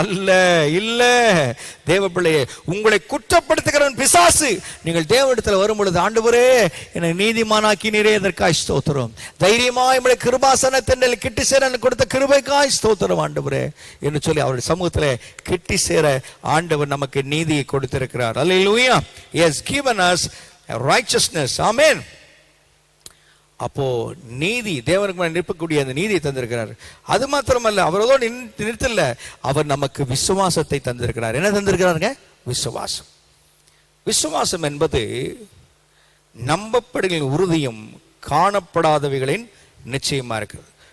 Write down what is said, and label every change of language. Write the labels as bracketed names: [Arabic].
[Tamil] அல்ல, இல்ல தேவ பிள்ளையே, உங்களை குற்றப்படுத்துகிறவன் பிசாசு. நீங்கள் தேவனிடத்தில் வரும் பொழுது, ஆண்டவரே என்னை நீதிமானாக்கினீரே, இதற்காய் ஸ்தோத்திரம், தைரியமாய் உம்முடைய கிருபாசனத்தில் கிட்டி சேர கொடுத்த கிருபைக்காய் ஸ்தோத்திரம் ஆண்டவரே என்று சொல்லி அவருடைய சமூகத்தில் கிட்டி சேர ஆண்டவர் நமக்கு நீதியை கொடுத்திருக்கிறார். அல்லேலூயா. [English] He has given us righteousness. Amen. [Tamil] அப்போ நீதி, தேவனுக்கு நிற்பக்கூடிய அந்த நீதியை தந்திருக்கிறார். அது மாத்திரமல்ல, அவரோட நிறுத்தல, அவர் நமக்கு விசுவாசத்தை தந்திருக்கிறார். என்ன தந்திருக்கிறாருங்க? விசுவாசம். விசுவாசம் என்பது நம்பப்படுகிற உறுதியும் காணப்படாதவைகளின் நிச்சயமா இருக்கிறது.